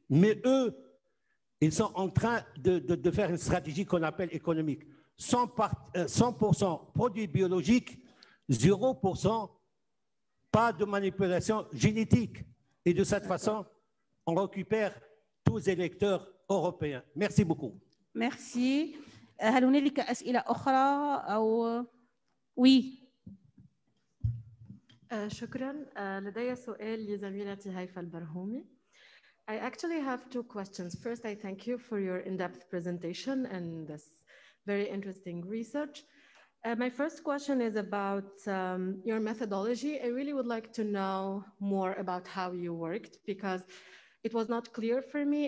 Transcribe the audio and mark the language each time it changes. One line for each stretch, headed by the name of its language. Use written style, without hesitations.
French: Mais eux, ils sont en train de faire une stratégie qu'on appelle économique. 100% produits biologiques, 0% pas de manipulation génétique. Et de cette façon, on récupère tous les électeurs européens. Merci beaucoup. Merci.
Arabic: هل هنالك أسئلة أخرى أو oui. شكرا. لدي سؤال لزميلتي هيفا البرهومي.
English: I actually have two questions. First, I thank you for your in-depth presentation and this very interesting research. My first question is about your methodology. I really would like to know more about how you worked because it was not clear for me.